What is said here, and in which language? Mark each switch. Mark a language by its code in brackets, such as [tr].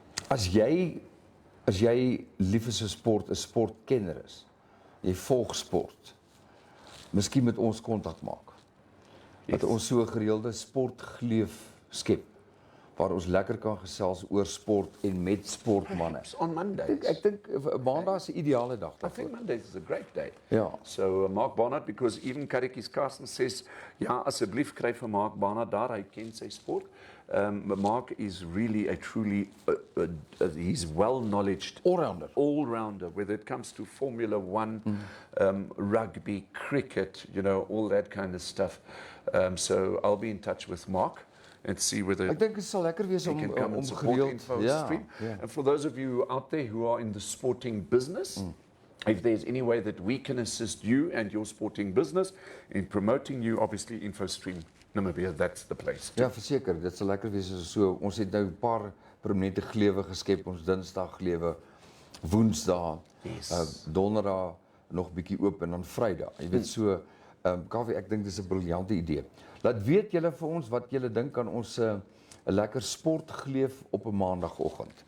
[af] As jy lief is vir sport, 'n sportkenner is, jy volg sport, miskien met ons kontak maak. Dat ons so 'n gereelde sportgleuf skep, waar ons lekker kan gesels oor sport en met sportmanne. [en] On Mondays. [af] Ek dink Maandag is 'n ideale dag [en] I think Mondays is a great day. Ja. [af] So Mark Barnard, because even Karikis Carsten says, ja, asseblief kry vir Mark Barnard daar, hy ken sy sport. [en] Mark is really a truly, he's well-knowledged. All-rounder, whether it comes to Formula One, rugby, cricket, all that kind of stuff. So I'll be in touch with Mark and see whether [af] ek dink dit sal lekker wees om gereeld. [en] And for those of you out there who are in the sporting business, if there's any way that we can assist you and your sporting business in promoting you, obviously Infostream Namibia, that's the place. [af] Ja, verseker, dit sal lekker wees as so. Ons het nou 'n paar prominente glewe geskep, ons Dinsdag glewe, Woensdae, Donderdag nog bietjie oop en dan Vrydag. Jy weet so, Kaffie, ek dink dis 'n briljante idee. Laat weet julle vir ons wat julle dink aan ons 'n lekker sportgleef op 'n maandagooggend.